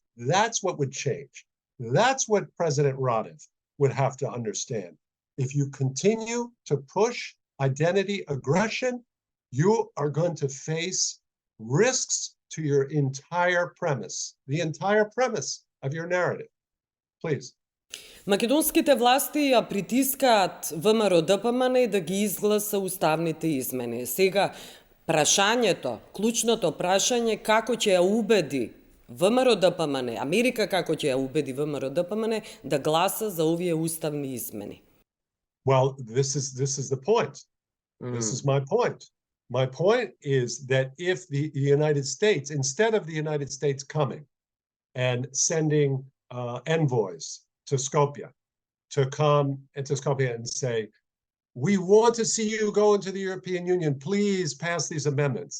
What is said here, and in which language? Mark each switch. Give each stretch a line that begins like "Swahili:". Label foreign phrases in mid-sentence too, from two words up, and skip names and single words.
English: That's what would change. That's what President Radev would have to understand. If you continue to push identity aggression, you are going to face risks to your entire premise, the entire premise of your narrative. Please.
Macedonian: Македонските власти ја притискаат ВМРО-ДПМН да ги изгласа уставните измени. Сега, прашањето, клучното прашање, како ќе ја убеди ВМРО-ДПМН, Америка како ќе ја убеди ВМРО-ДПМН да гласа за овие уставни измени?
English: Well, this is the point. This is my point. My point is that if the United States, instead of the United States coming and sending envoys to Skopje to come into Skopje and say, we want to see you go into the European Union, please pass these amendments.